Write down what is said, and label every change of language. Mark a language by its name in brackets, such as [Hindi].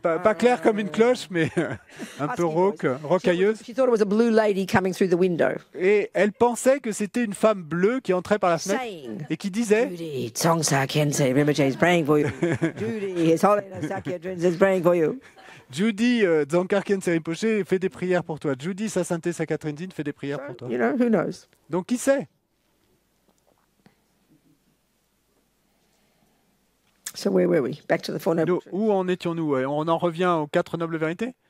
[French] pas claire comme une cloche, mais un peu rauque, rocailleuse. [English] She thought it was a blue lady coming through the window. [French] Et elle pensait que c'était une femme bleue qui entrait par la fenêtre et qui disait [English] Judy, Dzongkar Khyentse Rinpoche is praying for you. Judy, His Holiness Sakya Tenzin is praying for you. [French] Judy, Dzongkar Khyentse Rinpoche fait des prières pour toi. Judy, sa sainteté Sakya Tenzin fait des prières pour toi. [English] You know, who knows? [French] Donc qui sait? [English] So where were we? Back to the Four Noble Truths. [French] Où en étions-nous? On en revient aux 4 nobles vérités?